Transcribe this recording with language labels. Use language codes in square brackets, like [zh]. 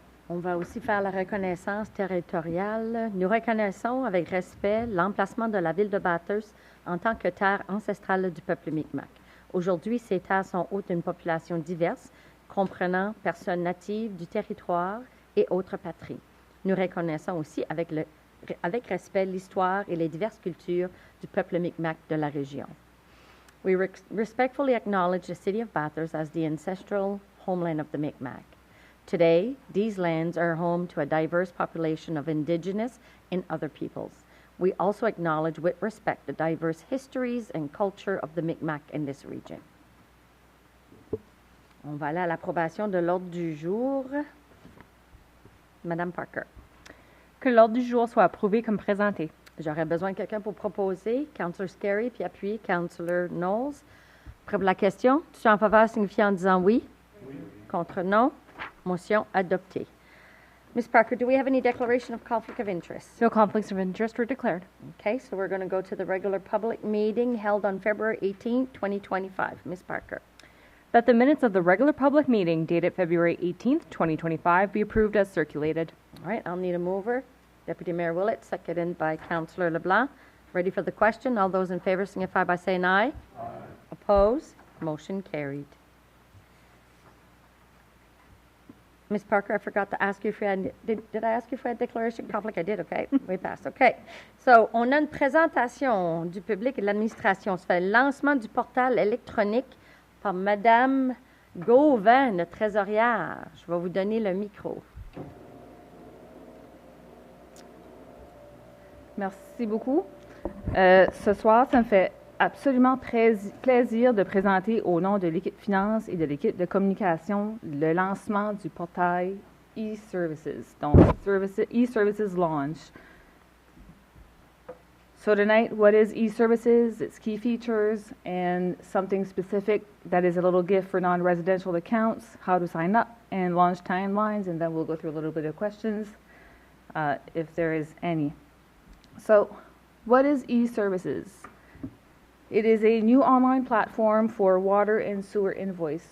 [fr] On va aussi faire la reconnaissance territoriale. Nous reconnaissons avec respect l'emplacement de la ville de Bathurst en tant que terre ancestrale du peuple Mi'kmaq. Aujourd'hui, ces terres sont hôtes d'une population diverse, comprenant personnes natives du territoire et autres patries. Nous reconnaissons aussi avec respect l'histoire et les diverses cultures du peuple Mi'kmaq de la région. [en] We respectfully acknowledge the city of Bathurst as the ancestral homeland of the Mi'kmaq. Today, these lands are home to a diverse population of indigenous and other peoples. We also acknowledge with respect the diverse histories and culture of the Mi'kmaq in this region. [fr] On va aller à l'approbation de l'ordre du jour. Madame Parker. Que l'ordre du jour soit approuvé comme présenté. J'aurais besoin de quelqu'un pour proposer. Councillor Scarry, puis appuyer Councillor Knowles. Prêt pour la question? Tu es en faveur, signifier en disant oui. Oui. Contre non. Motion adoptée. Ms. [en] Parker, do we have any declaration of conflict of interest? No conflicts of interest were declared. Okay, so we're going to go to the regular public meeting held on February 18, 2025. Ms. Parker. That the minutes of the regular public meeting dated February 18th, 2025 be approved as circulated. All right, I'll need a mover. Deputy Mayor Willett, seconded by Councillor LeBlanc. Ready for the question? All those in favor signify by saying aye. Aye. Opposed? Motion carried. Ms. Parker, I forgot to ask you if you had, did I ask you for a declaration of conflict? I did, okay. We passed, okay. [fr] So, on a une présentation du public et de l'administration. Ça fait le lancement du portal électronique par Madame Gauvin, notre trésorière. Je vais vous donner le micro. Merci beaucoup. Ce soir, ça me fait absolument plaisir de présenter au nom de l'équipe finance et de l'équipe de communication le lancement du portail e-services, donc [en] e-services launch. So tonight, what is e-services? Its key features and something specific that is a little gift for non-residential accounts, how to sign up and launch timelines, and then we'll go through a little bit of questions if there is any. So what is e-services? It is a new online platform for water and sewer invoice.